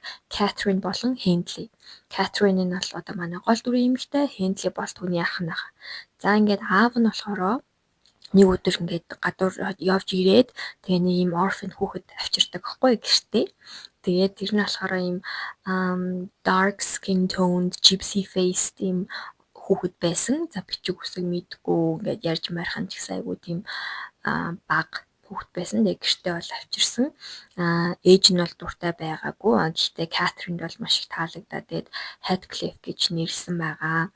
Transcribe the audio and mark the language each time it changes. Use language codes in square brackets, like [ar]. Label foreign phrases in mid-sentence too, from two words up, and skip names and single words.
[mn] Catherine болон Hindley. Catherine нь бол одоо манай гол дүрийн эмэгтэй, Hindley бол түүний ах нах. За ингээд аав нь болохоор нэг өдөр ингээд гадуур явж ирээд тэгээ нэг юм orphan хүүхэд авчирдаг байхгүй гэртээ. Тэгээд тэр нь болохоор юм [en] dark skin toned, gypsy faced [mn] юм хүүхэд байсан. За бичиг үсэг мэдгүй ингээд ярьж мархан ч гэсэн айгуу тийм баг хүүхэд байсан. Тэгээ гэртээ бол авчирсан. Ээж нь бол дуртай байгаагүй. Гэхдээ Catherine бол маш их таалагдаад тэгээд Heathcliff гэж нэрлсэн байгаа.